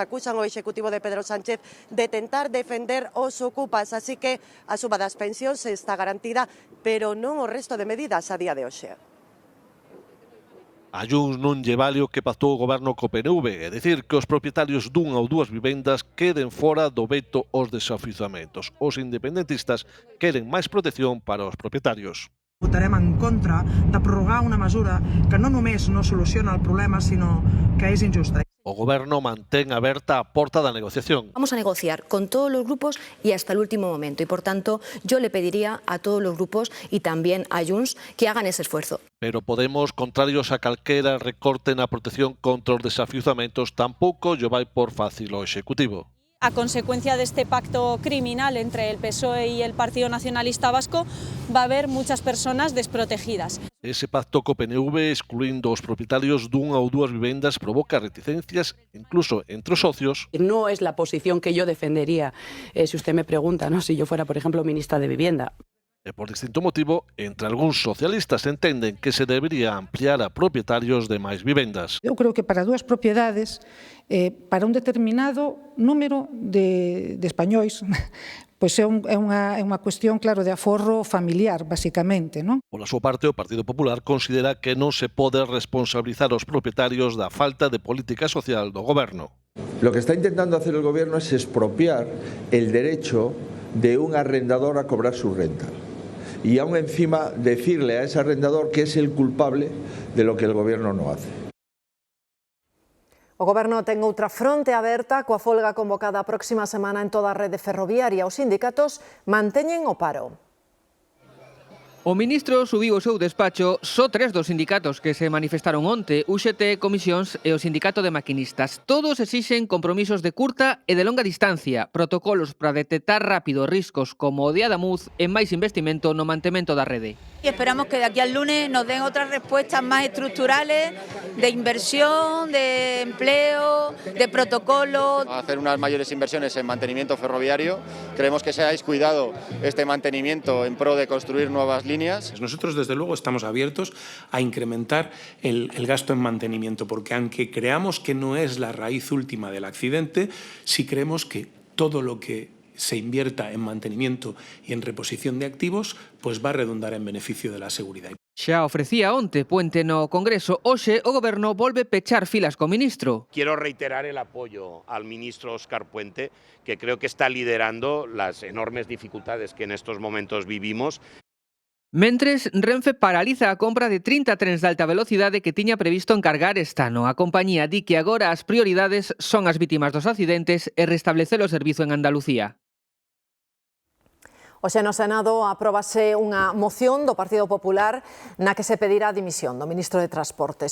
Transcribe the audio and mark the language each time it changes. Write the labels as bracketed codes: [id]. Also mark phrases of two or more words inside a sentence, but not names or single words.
[gl] Acusan o Executivo de Pedro Sánchez de tentar defender os ocupas, así que a suba das pensións está garantida, pero non o resto de medidas a día de hoxe. A Junts non lle vale o que pactou o Goberno co PNV, é dicir que os propietarios dunha ou dúas vivendas queden fora do veto aos desafiuzamentos. Os independentistas queren máis protección para os propietarios. [ca] Votarem en contra de prorrogar una mesura que no només no soluciona el problema, sinó que és injusta. [gl] O Goberno mantén aberta a porta da negociación. [es] Vamos a negociar con todos los grupos y hasta el último momento. Y por tanto, yo le pediría a todos los grupos y también a Junts que hagan ese esfuerzo. [gl] Pero Podemos, contrarios a calquera recorte na protección contra os desafiuzamentos, tampouco lle vai por fácil ao Executivo. [es] A consecuencia de este pacto criminal entre el PSOE y el Partido Nacionalista Vasco va a haber muchas personas desprotegidas. [gl] Ese pacto co PNV, excluindo os propietarios dunha ou dúas vivendas, provoca reticencias incluso entre os socios. [es] No es la posición que yo defendería si usted me pregunta, ¿no? Si yo fuera, por ejemplo, ministra de Vivienda. [gl] E por distinto motivo, entre algúns socialistas entenden que se debería ampliar a propietarios de máis vivendas. Eu creo que para dúas propiedades, para un determinado número de españois, pois é unha cuestión, claro, de aforro familiar, basicamente, non? Pola súa parte, o Partido Popular considera que non se pode responsabilizar aos propietarios da falta de política social do Goberno. [es] Lo que está intentando hacer el Gobierno es expropiar el derecho de un arrendador a cobrar su renta. Y aún encima decirle a ese arrendador que es el culpable de lo que el Gobierno no hace. [gl] O Goberno ten outra fronte aberta coa folga convocada a próxima semana en toda a rede ferroviaria. Os sindicatos manteñen o paro. O ministro subiu o seu despacho só 3 dos sindicatos que se manifestaron onte, UGT, Comisións e o Sindicato de Maquinistas. Todos exixen compromisos de curta e de longa distancia, protocolos para detectar rápido riscos como o de Adamuz e máis investimento no mantemento da rede. [es] Y esperamos que de aquí al lunes nos den otras respuestas más estructurales de inversión, de empleo, de protocolo. Hacer unas mayores inversiones en mantenimiento ferroviario. Creemos que se ha descuidado este mantenimiento en pro de construir nuevas líneas. Nosotros, desde luego, estamos abiertos a incrementar el gasto en mantenimiento, porque aunque creamos que no es la raíz última del accidente, sí creemos que todo lo que se invierta en mantenimiento y en reposición de activos, pues va a redundar en beneficio de la seguridad. [gl] Xa ofrecía onte puente no Congreso, hoxe o Goberno volve pechar filas co ministro. [es] Quiero reiterar el apoyo al ministro Óscar Puente, que creo que está liderando las enormes dificultades que en estos momentos vivimos. [gl] Mentres, Renfe paraliza a compra de 30 trens de alta velocidade que tiña previsto encargar este ano. A compañía di que agora as prioridades son as vítimas dos accidentes e restablecer o servizo en Andalucía. Hoxe no Senado apróbase unha moción do Partido Popular na que se pedirá a dimisión do ministro de Transportes.